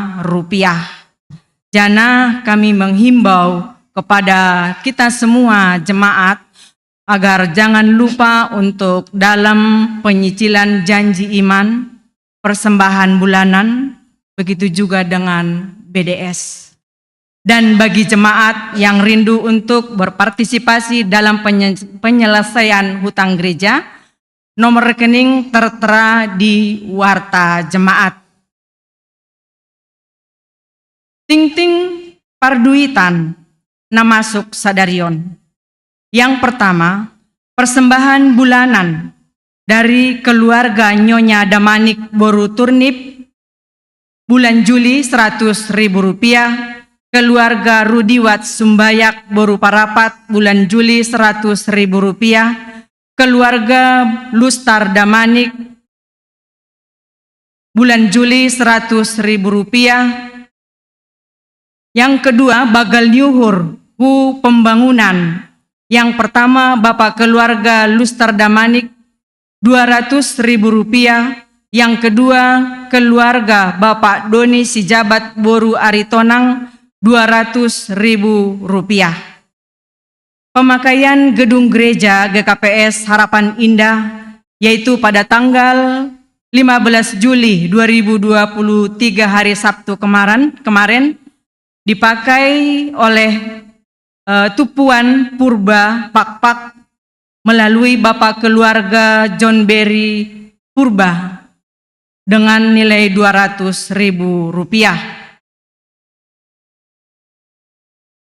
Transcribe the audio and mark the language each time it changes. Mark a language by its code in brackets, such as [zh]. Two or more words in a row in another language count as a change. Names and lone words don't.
[id] Jana kami menghimbau kepada kita semua jemaat agar jangan lupa untuk dalam penyicilan janji iman, persembahan bulanan, begitu juga dengan BDS. Dan bagi jemaat yang rindu untuk berpartisipasi dalam penyelesaian hutang gereja, nomor rekening tertera di warta jemaat. [bts] Ting-ting parduitan namasuk sadarion. [id] Yang pertama, persembahan bulanan dari keluarga Nyonya Damanik Boru Turnip bulan Juli Rp100.000, keluarga Rudiwat Sumbayak Boru Parapat bulan Juli Rp100.000, keluarga Lustar Damanik bulan Juli Rp100.000. Yang kedua, [bts] bagal nyuhur hu pembangunan. [id] Yang pertama, Bapak keluarga Lustar Damanik Rp200.000. Yang kedua, keluarga Bapak Doni Sijabat Boru Aritonang Rp200.000. Pemakaian gedung gereja GKPS Harapan Indah, yaitu pada tanggal 15 Juli 2023 hari Sabtu kemarin dipakai oleh Tupuan Purba Pakpak melalui Bapak keluarga John Berry Purba dengan nilai Rp200.000.